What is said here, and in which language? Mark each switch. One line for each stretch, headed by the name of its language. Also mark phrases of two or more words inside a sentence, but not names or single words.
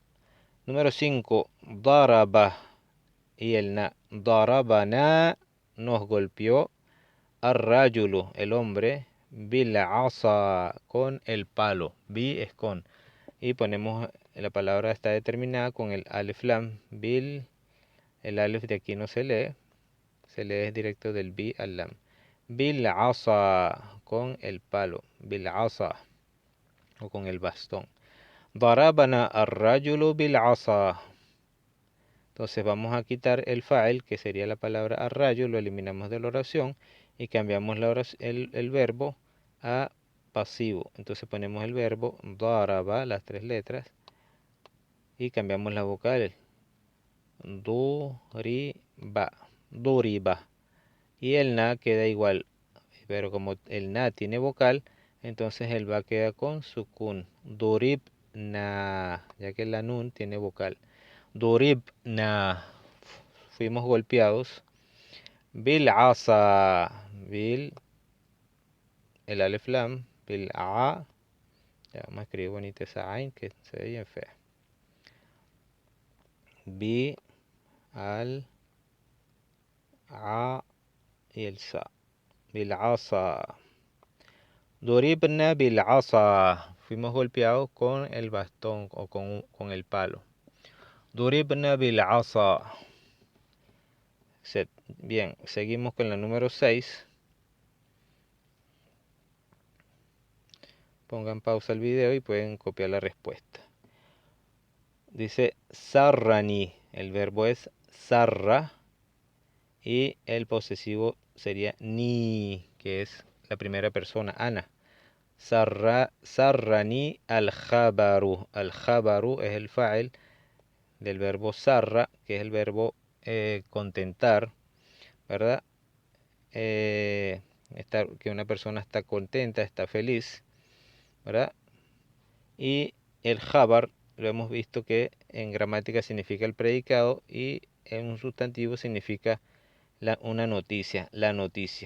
Spanish: Número 5. Daraba. Y el na. Darabana, nos golpeó. Ar-rajulu, el hombre.
Arabic: بالعصا,
Spanish: con el palo. Bi es con. Y ponemos, la palabra está determinada con el alif lam. Bil, el alif de aquí no se lee. Se lee directo del bi al lam.
Arabic: بالعصا,
Spanish: con el palo.
Arabic: بالعصا,
Spanish: o con el bastón.
Arabic: ضربنا الرجلُ بالعصا.
Spanish: Entonces vamos a quitar el fa'il, que sería la palabra ar-rajul, lo eliminamos de la oración y cambiamos el verbo a pasivo. Entonces ponemos el verbo daraba, las 3 letras, y cambiamos la vocal.
Arabic: ضُرِبَ، ضُرِبَ.
Spanish: Y el na queda igual, pero como el na tiene vocal, entonces el ba queda con sukun. Duribna, ya que la nun tiene vocal. Duribna, fuimos golpeados.
Arabic: بالعصا، بال,
Spanish: el alif lam, bil a, ya vamos a escribir bonita esa ain que se ve bien fea. Bi, al, a y el sa.
Arabic: بالعصا. ضُرِبنا بالعصا,
Spanish: fuimos golpeados con el bastón o con el palo.
Arabic: ضُرِبنا بالعصا.
Spanish: Bien, seguimos con la número 6. Pongan pausa al video y pueden copiar la respuesta. Dice sarrani, el verbo es sarra y el posesivo sería ni, que es la primera persona, ana.
Arabic: سرّني الخبرُ.
Spanish: Al-jabaru es el fa'il del verbo sarra, que es el verbo contentar, ¿verdad? Que una persona está contenta, está feliz, ¿verdad? Y el jabar lo hemos visto que en gramática significa el predicado y en un sustantivo significa una noticia, la noticia.